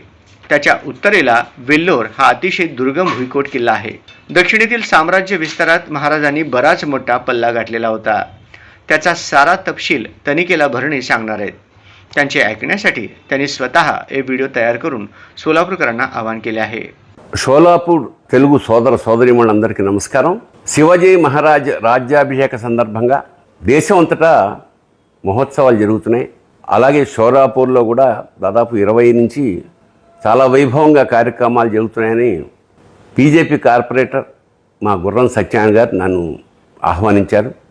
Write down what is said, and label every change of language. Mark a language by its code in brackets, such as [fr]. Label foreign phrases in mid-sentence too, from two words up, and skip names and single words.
[mr] त्याच्या उत्तरेला वेल्लोर हा अतिशय दुर्गम भुईकोट किल्ला आहे. दक्षिणेतील साम्राज्य विस्तारात महाराजांनी बराच मोठा पल्ला गाठलेला होता. त्याचा सारा तपशील तनिकेला भरणी सांगणार आहेत. त्यांचे ऐकण्यासाठी त्यांनी स्वतः एक व्हिडिओ तयार करून सोलापूरकरांना आवाहन केले आहे. [te] షోలాపూర్ తెలుగు సోదర సోదరీమణులందరికీ నమస్కారం. శివాజీ మహారాజ్ రాజ్యాభిషేక సందర్భంగా దేశం అంతటా మహోత్సవాలు జరుగుతున్నాయి. అలాగే షోలాపూర్లో కూడా దాదాపు 20 నుంచి చాలా వైభవంగా కార్యక్రమాలు జరుగుతున్నాయని బీజేపీ కార్పొరేటర్ మా గుర్రం సత్యనారాయణ గారు నన్ను ఆహ్వానించారు.